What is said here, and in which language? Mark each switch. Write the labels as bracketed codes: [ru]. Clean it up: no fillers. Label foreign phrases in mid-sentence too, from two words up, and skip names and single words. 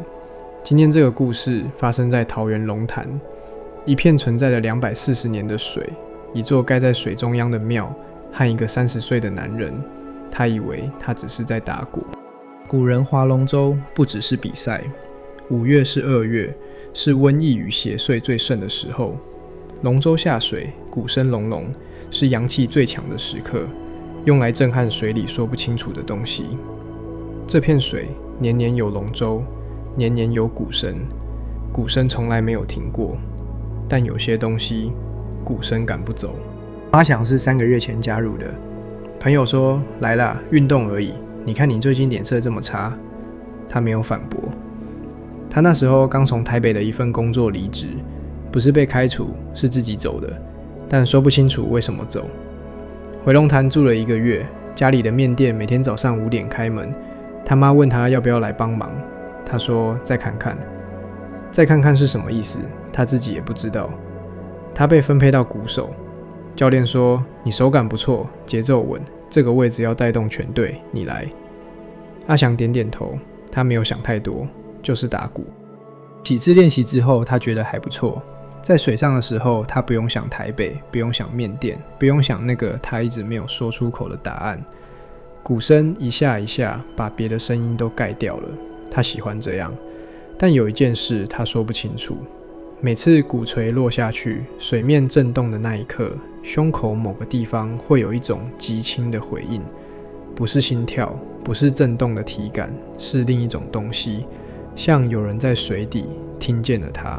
[zh] 今天這個故事發生在桃園龍潭，一片存在了240年的水，一座蓋在水中央的廟，和一個30歲的男人。他以為他只是在打鼓。古人划龍舟不只是比賽，5月是2月，是瘟疫與邪祟最盛的時候。龍舟下水，鼓聲隆隆，是陽氣最強的時刻，用來震撼水裡說不清楚的東西。這片水年年有龍舟，年年有鼓聲，鼓聲從來沒有停過。但有些東西，鼓聲趕不走。阿翔是3個月前加入的。朋友說：“來啦，運動而已。你看你最近臉色這麼差。” 他沒有反駁。他那時候剛從台北的一份工作離職，不是被開除，是自己走的，但說不清楚為什麼走。回龍潭住了1個月，家裡的麵店每天早上5點開門。他媽問他要不要來幫忙，他說：“再看看。” 再看看是什麼意思？他自己也不知道。他被分配到鼓手。教練說：“你手感不錯，節奏穩，這個位置要帶動全隊，你來。” 阿翔點點頭，他沒有想太多，就是打鼓。幾次練習之後，他覺得還不錯。在水上的時候，他不用想台北，不用想麵店，不用想那個他一直沒有說出口的答案。鼓聲一下一下，把別的聲音都蓋掉了。他喜歡這樣，但有一件事他說不清楚。每次鼓槌落下去，水面震動的那一刻，胸口某個地方會有一種極輕的回應，不是心跳，不是震動的體感，是另一種東西，像有人在水底聽見了他。